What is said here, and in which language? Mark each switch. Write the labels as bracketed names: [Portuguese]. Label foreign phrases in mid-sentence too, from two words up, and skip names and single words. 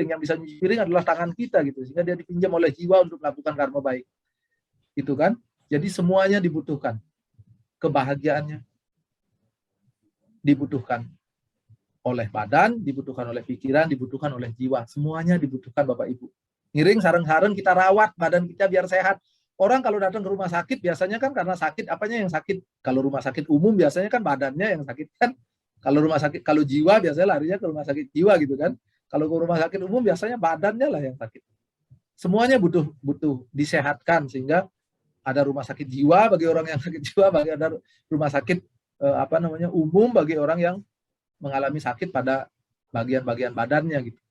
[Indonesian] Yang bisa nyuci piring adalah tangan kita gitu. Sehingga dia dipinjam oleh jiwa untuk melakukan karma baik. Itu kan? Jadi semuanya dibutuhkan. Kebahagiaannya dibutuhkan oleh badan, dibutuhkan oleh pikiran, dibutuhkan oleh jiwa. Semuanya dibutuhkan Bapak Ibu. [Balinese] Ngiring sareng-sareng [Indonesian] kita rawat badan kita biar sehat. Orang kalau datang ke rumah sakit biasanya kan karena sakit, apanya yang sakit? Kalau rumah sakit umum biasanya kan badannya yang sakit kan. Kalau rumah sakit, kalau jiwa biasanya larinya ke rumah sakit jiwa gitu kan. Kalau ke rumah sakit umum biasanya badannya lah yang sakit. Semuanya butuh disehatkan, sehingga ada rumah sakit jiwa bagi orang yang sakit jiwa, bagi ada rumah sakit umum bagi orang yang mengalami sakit pada bagian-bagian badannya gitu.